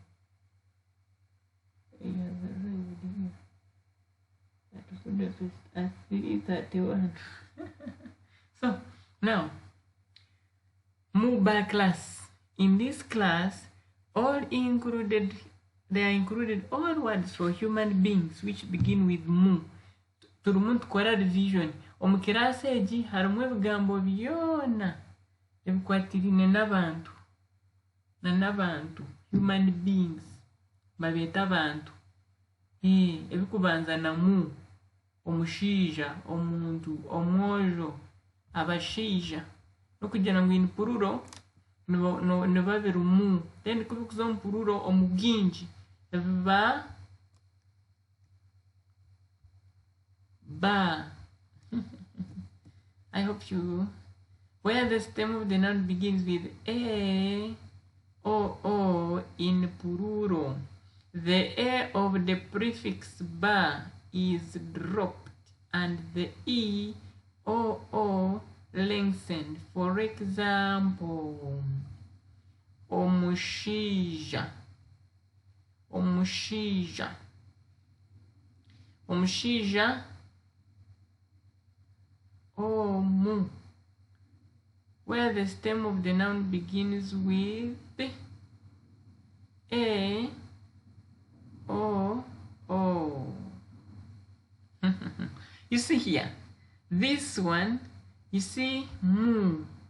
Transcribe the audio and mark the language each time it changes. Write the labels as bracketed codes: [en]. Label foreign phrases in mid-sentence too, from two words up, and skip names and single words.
[en] He has arrived here at Budapest at 3:31. So now, Muba class. In this class, they are included all words for human beings which begin with mu. [nyn] Turumu tukora revision. Omu kirasi egi harimu ebigambo byona ebikwatirine n'abantu [en] human beings [nyn] babeeta abantu ebikubanza na mu, omushaija, omuntu, omwojo, abashaija, n'okugira ngu [en] in plural [nyn] niba biri mu, then kubikuza omu plural omu bwingi biba ba. [en] I hope you, where the stem of the noun begins with a, o in plural, the a of the prefix ba is dropped and the e, o lengthened. For example, [nyn] omushaija, omu, [en] where the stem of the noun begins with a, o. You see here, this one, you see mu.